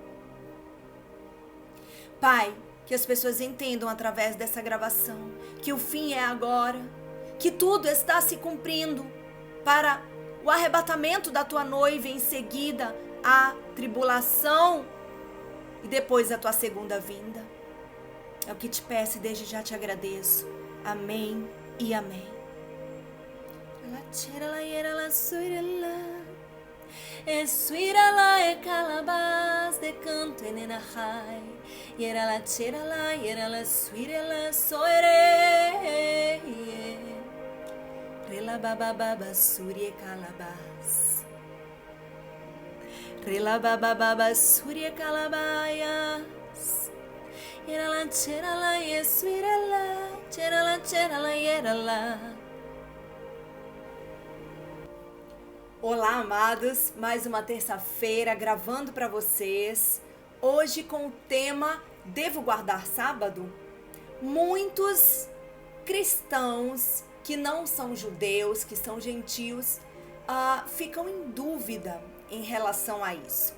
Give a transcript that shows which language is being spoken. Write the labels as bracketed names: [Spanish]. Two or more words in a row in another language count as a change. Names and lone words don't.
[Portuguese] Pai, que as pessoas entendam através dessa gravação que o fim é agora, que tudo está se cumprindo para o arrebatamento da tua noiva, em seguida a tribulação e depois a tua segunda vinda. É o que te peço e desde já te agradeço. Amém e amém. Essuirala e calabás de canto en enajai. Yera la chera la, yera la suirela soere. Rela baba baba surie calabás. Rela baba baba surie calabaias. Yera la chera la, yesuirela. Chera la, yera la. Olá, amados, mais uma terça-feira gravando para vocês, hoje com o tema Devo guardar sábado? Muitos cristãos que não são judeus, que são gentios, ficam em dúvida em relação a isso.